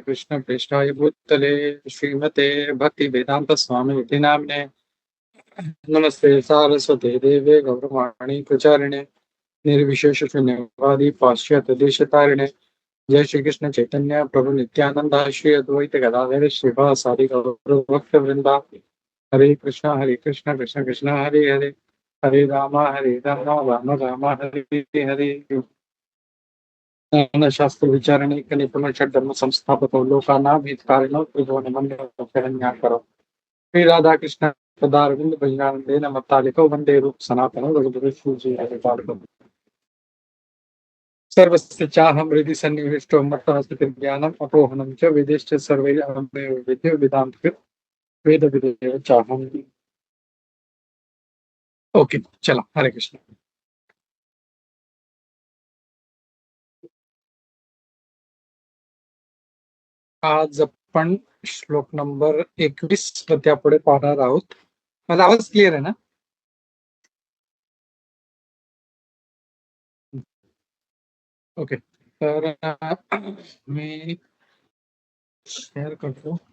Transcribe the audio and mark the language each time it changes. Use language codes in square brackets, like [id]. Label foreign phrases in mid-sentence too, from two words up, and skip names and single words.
[sa] कृष्णप्रेष्ठाय भूतले श्रीमते भक्तिवेदांत स्वामी इति नाम्ने नमस्ते सारस्वते देवे गौरवाणी प्रचारिणे निर्विशेष शून्यवादी पाश्चात्य देशतारिणे जय श्री कृष्ण चैतन्य प्रभु नित्यानंद श्री अद्वैत गदाधर श्रीवासादि गौर भक्त वृंदा हरे कृष्ण कृष्ण कृष्ण हरे हरे हरे राम राम राम हरे हरे शास्त्र विचारणे निपुण धर्म संस्थापक लोकानां हितकारिणो त्रिभुवनमण्डलशरण्याकरो श्री राधा कृष्ण पदारविंद भजनानंदेन मत्तालिको वंदे रूप सनातनो रघुवीर सर्वस्य चाहं हृदि सन्निविष्टो मत्तः स्थितिर्ज्ञानम् अपोहनं च वेदेश्च सर्वैरहमेव विद्यो वेदान्तकृत् वेदविदेव चाहम्। [mr] ओके, चला, हरे कृष्ण. आज आपण श्लोक नंबर 21 त्यापुढे पाहणार आहोत. माझा आवाज क्लिअर आहे ना? ओके, तर मी शेअर करतो.